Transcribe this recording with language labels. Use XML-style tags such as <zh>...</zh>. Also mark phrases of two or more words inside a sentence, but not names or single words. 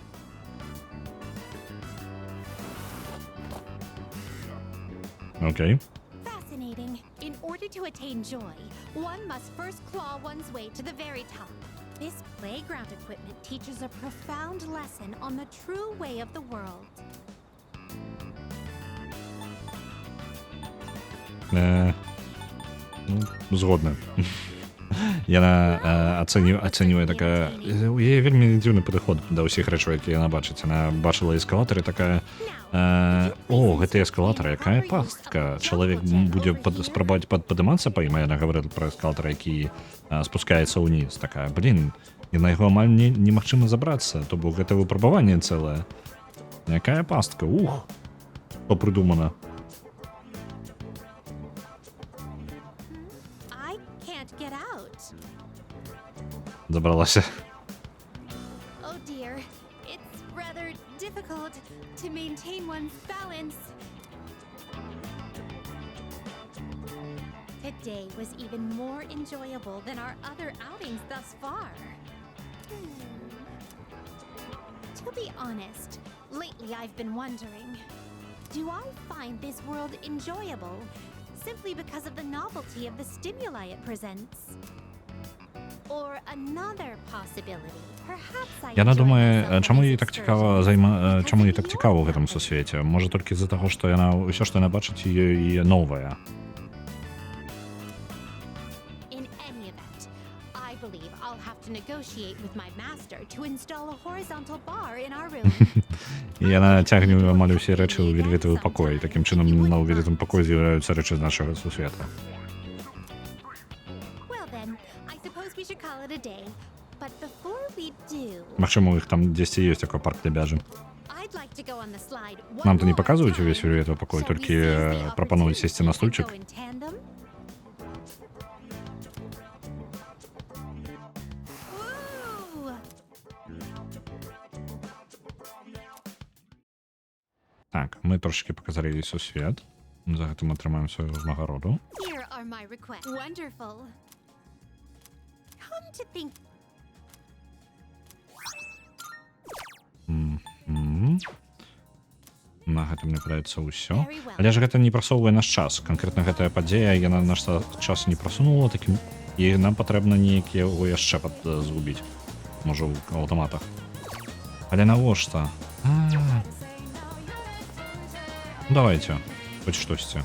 <en>Окей. fascinating. In order to attain joy, one must first claw one's way to the very top. This playground equipment teaches a profound lesson on the true way of the world.</en> <be>Ну, згодна. Яна ацэньвае такая... У яе вельмі дзіўны падыход да ўсіх рэчаў, які яна бачыць. Яна бачыла эскалатар і такая... О, гэты эскалатар, якая пастка. Чалавек будзе спрабаваць падымацца па ім, а яна гаварыла пра эскалатар, які спускаецца ўніз. Такая, блин, і на яго амаль немагчыма забрацца. То бок гэта выпрабаванне цэлае. Якая пастка, ух! Што прыдумана.</be> <en>I can't get out.</en> <be>Забралася.</be> <en>Oh dear, it's rather difficult to maintain one's balance. Today was even more enjoyable than our other outings thus far. To be honest, lately I've been wondering, do I find this world enjoyable simply because of the novelty of the stimuli it presents? Or another possibility, perhaps I</en> <be>Яна</be> <en>enjoy</en> <be>думае,</be> <en>myself</en> <be>чаму</be> <en>on</en> <be>ёй</be> <en>this</en> <be>так цікава</be> <en>excursion</en> <be>чаму ёй</be> <en>because</en> <be>так</be> <en>of the</en> <be>цікава ў</be> <en>ordinary.</en> <be>гэтым сусвеце? Можа толькі з-за таго, што яна ўсё, што яна бачыць, ёй новае.</be> <en>In any event, I believe I'll have to negotiate with my master to install a horizontal bar in our room.</en> <be>І яна цягне амаль усе рэчы ў вельветавы пакой. Такім чынам на вельветавым пакоі з'яўляюцца рэчы з нашага сусвета.</be> <en>Well then, I suppose we should call it a day. But before we do,</en> <be>Магчыма, у іх там дзесьці ёсць такой парк для бяжы.</be> <en>I'd like to go on the slide one</en> <be>Нам-то не</be> <en>more</en> <be>паказваюць</be> <en>time.</en> <be>увесь вельветавы пакой,</be> <en>Shall we</en> <be>толькі</be> <en>seize the</en> <be>прапануюць сесці на</be> <en>opportunity and</en> <be>стульчык.</be> <en>go in tandem? Woo!</en> <be>Так, мы трошки паказалі ёй сусвет. За гэта мы атрымаем сваю ўзнагароду.</be> <en>Here are my requests. Wonderful. Come to think,</en> <be>На гэтым мне падаецца ўсё.</be> <en>Very well.</en> <be>Але ж гэта не прасоўвае наш час. Канкрэтна гэтая падзея, яна наш час не прасунула такім, і нам патрэбна нейкі яго яшчэ згубіць. Можа, у аўтаматах. Але навошта? Ну, давайте, хоць штосьці.</be>